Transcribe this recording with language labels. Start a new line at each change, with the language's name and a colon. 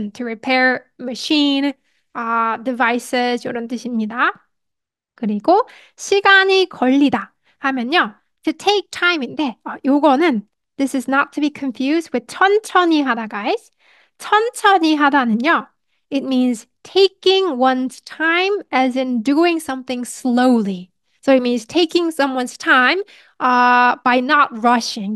English: To repair machine, devices
Korean: 이런 뜻입니다. 그리고 시간이 걸리다 하면요.
English: to take time인데
Korean: 요거는
English: this is not to be confused with
Korean: 천천히 하다
English: guys.
Korean: 천천히 하다는요.
English: it means taking one's time as in doing something slowly. So it means taking someone's time by not rushing.